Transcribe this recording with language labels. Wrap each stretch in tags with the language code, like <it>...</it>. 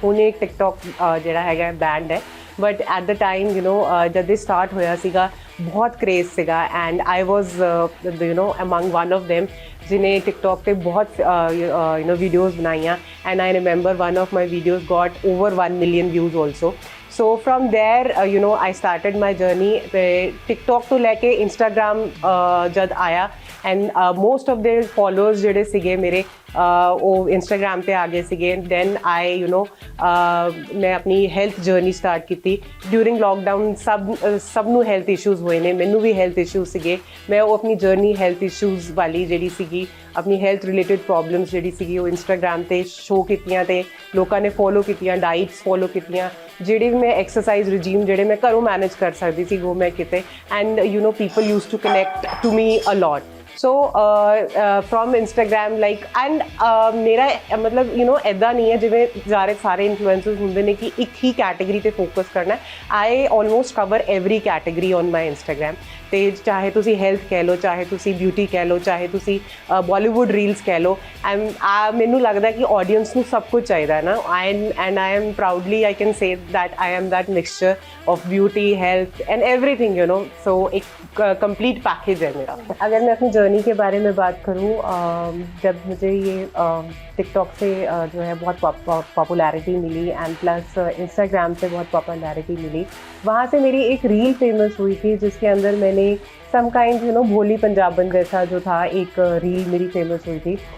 <pa>ਹੁਣ ਇਹ ਟਿਕਟੋਕ ਜਿਹੜਾ ਹੈਗਾ ਬੈਂਡ ਹੈ,</pa> <en>but at the time</en> <pa>ਜਦ ਇਹ ਸਟਾਰਟ ਹੋਇਆ ਸੀਗਾ ਬਹੁਤ ਕ੍ਰੇਜ਼ ਸੀਗਾ</pa> <en>and I was among one of them</en> <hi>जिन्हें टिकटॉक पे बहुत वीडियोज़ बनाई</hi> <en>And I remember one of my videos got over 1 million views also. So from there I started my journey. TikTok तो लैके Instagram जद आया and most of their followers</en> <pa>ਜਿਹੜੇ ਸੀਗੇ ਮੇਰੇ ਉਹ ਇੰਸਟਾਗ੍ਰਾਮ ਤੇ ਆ ਗਏ ਸੀਗੇ। ਦੈਨ ਆਈ ਮੈਂ ਆਪਣੀ ਹੈਲਥ ਜਰਨੀ ਸਟਾਰਟ ਕੀਤੀ ਡਿਊਰਿੰਗ ਲੋਕਡਾਊਨ। ਸਭ ਨੂੰ ਹੈਲਥ ਇਸ਼ੂਜ਼ ਹੋਏ ਨੇ, ਮੈਨੂੰ ਵੀ ਹੈਲਥ ਇਸ਼ੂਜ਼ ਸੀਗੇ। ਮੈਂ ਉਹ ਆਪਣੀ ਜਰਨੀ ਹੈਲਥ ਇਸ਼ੂਜ਼ ਵਾਲੀ ਜਿਹੜੀ ਸੀਗੀ, ਆਪਣੀ ਹੈਲਥ ਰਿਲੇਟਡ ਪ੍ਰੋਬਲਮਸ ਜਿਹੜੀ ਸੀਗੀ ਉਹ ਇੰਸਟਾਗ੍ਰਾਮ ਤੇ ਸ਼ੋਅ ਕੀਤੀਆਂ ਤੇ ਲੋਕਾਂ ਨੇ ਫੋਲੋ ਕੀਤੀਆਂ, ਡਾਈਟਸ ਫੋਲੋ ਕੀਤੀਆਂ। ਜਿਹੜੇ ਵੀ ਮੈਂ ਐਕਸਰਸਾਈਜ਼ ਰਜੀਮ ਜਿਹੜੇ ਮੈਂ ਘਰੋਂ ਮੈਨੇਜ ਕਰ ਸਕਦੀ ਸੀ ਉਹ ਮੈਂ ਕੀਤੇ</pa> <en>And people use to connect to me a lot.</en> <hi>So from Instagram like and मेरा मतलब</hi> <pa>ਇੱਦਾਂ ਨਹੀਂ ਹੈ ਜਿਵੇਂ ਸਾਰੇ ਇਨਫਲੂਐਂਸਰਸ ਹੁੰਦੇ ਨੇ ਕਿ ਇੱਕ ਹੀ ਕੈਟੇਗਰੀ ਤੇ ਫੋਕਸ ਕਰਨਾ।</pa> <en>I almost cover every category on my Instagram.</en> <pa>ਤੇ ਚਾਹੇ ਤੁਸੀਂ ਹੈਲਥ ਕਹਿ ਲਓ, ਚਾਹੇ ਤੁਸੀਂ ਬਿਊਟੀ ਕਹਿ ਲਓ, ਚਾਹੇ ਤੁਸੀਂ ਬਾਲੀਵੁੱਡ ਰੀਲਸ ਕਹਿ ਲਓ। ਮੈਨੂੰ ਲੱਗਦਾ ਕਿ ਆਡੀਅנס ਨੂੰ ਸਭ ਕੁਝ ਚਾਹੀਦਾ ਹੈ ਨਾ।</pa> <en>and I am proudly I can say that I am that mixture of beauty, health and everything</en> <hi>so एक कंप्लीट पैकेज है मेरा। अगर मैं अपनी जर्नी के बारे में बात करूँ, जब मुझे ये टिकटॉक से जो है बहुत popularity milli and plus Instagram से बहुत पॉपुलैरिटी मिली, वहाँ से मेरी एक रील फेमस हुई थी जिसके अंदर मैंने सम काइंड भोली पंजाबन जैसा जो था एक रील मेरी फेमस हुई थी।</hi>